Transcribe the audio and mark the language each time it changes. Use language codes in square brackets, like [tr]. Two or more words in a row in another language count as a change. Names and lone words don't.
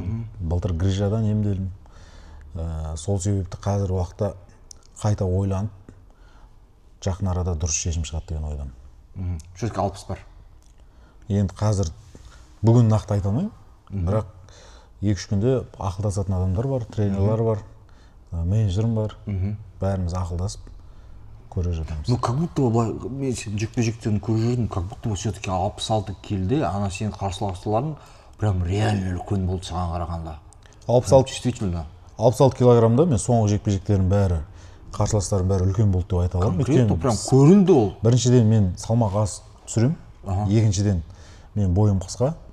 [kk] Былтыр грижадан емделдім. Сол себепті қазір уақытта қайта ойланып, жақын арада дұрыс шешім шығады деген ойдамын. Все-таки 60 бар. Енді қазір бүгін нақты айта алмаймын. Бірақ 2-3 күнде ақылдасатын адамдар бар, тренерлар бар, менеджерім бар. Бәріміз ақылдасып көріп жатамыз. [ru] Ну как будто [kk] былай мен сен жекпе-жектерін көріп жүрдім, [ru] как будто все-таки [kk] 66 келді, ана сенің қарсыластарың [ru] прям реально [kk] үлкен болды саған қарағанда. 66 действительно 66 килограммда мен соңғы жекпе-жектердің бәрі қарсыластарым бәрі үлкен болды деп айта аламын. [ru] конкретно прям [kk] көрінді ол. Біріншіден мен салмақ аз түсіремін, екіншіден мен бойым қысқа.